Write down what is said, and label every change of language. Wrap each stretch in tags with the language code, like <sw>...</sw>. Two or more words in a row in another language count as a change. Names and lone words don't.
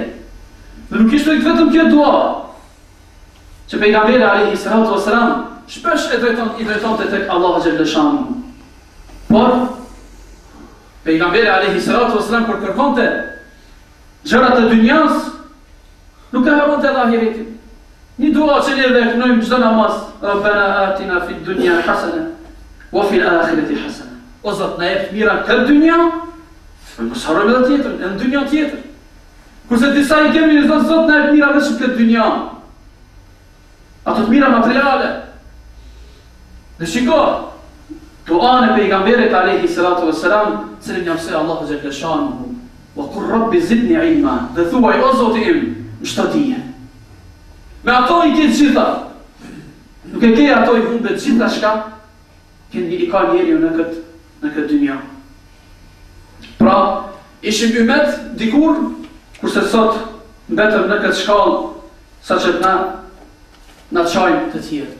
<sq>Dhe nuk ishte vetëm kjo dua, që pejgamberi</sq> <ar>عليه الصلاة والسلام</ar> <sq>shpesh i drejtonte tek Allahu</sq> <ar>جل شأنه.</ar> <sq>Por pejgamberi</sq> <ar>عليه الصلاة والسلام</ar> <sq>kur kërkonte gjërat e dynjas, nuk e haronte edhe ahiretin. Një dua që ne dhe kënojmë çdo namaz,</sq> <ar>ربنا آتنا في الدنيا حسنة وفي الآخرة حسنة.</ar> <sq>O Zot, na jep mira këtë dynja, mos harrojmë edhe tjetrën, në dynja tjetër. Kurse disa i kemi në Zot na jep mira vetëm këtë dynja. Ato të mira materiale. Dhe shiko, duan e pejgamberit</sq> <ar>عليه الصلاة والسلام,</ar> <sq>cilin ja mësoi Allahu</sq> <ar>جل شأنه, وقل رب زدني علما,</ar> <sq>dhe thuaj o Zoti im, më shto dije. Me ato i ke gjitha. Nuk e ke ato i humbet gjitha shka, i ka njeri në këtë dynja. Pra, ishim ymet dikur, kurse sot mbetëm në këtë shkallë, sa që na qajmë të tjerët.</sq>